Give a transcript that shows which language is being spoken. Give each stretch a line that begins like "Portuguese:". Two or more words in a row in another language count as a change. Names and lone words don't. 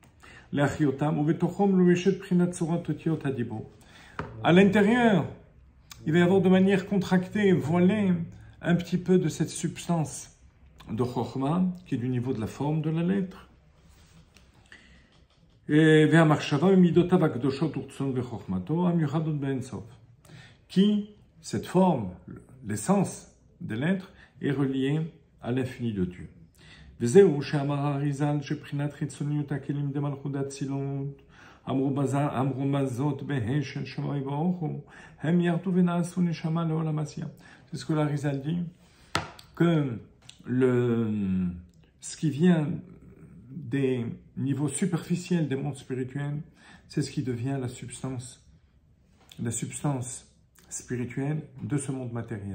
French: À l'intérieur, il va y avoir de manière contractée, voilée, un petit peu de cette substance de Chokhmah, qui est du niveau de la forme de la lettre. Et qui, cette forme, l'essence des lettres, est reliée à l'infini de Dieu.
Hebrew: וזהו שאמר האריז"ל שבחינת חיצוניות הכלים דמלכות אצילות אמרו מה זאת בה' של שמאי ברוך הוא הם ירדו ונעשו נשמה לעולם עשייה.
French: C'est ce que l'Arizal dit, que ce qui vient des niveaux superficiels des mondes spirituels, c'est ce qui devient la substance spirituelle de ce monde matériel.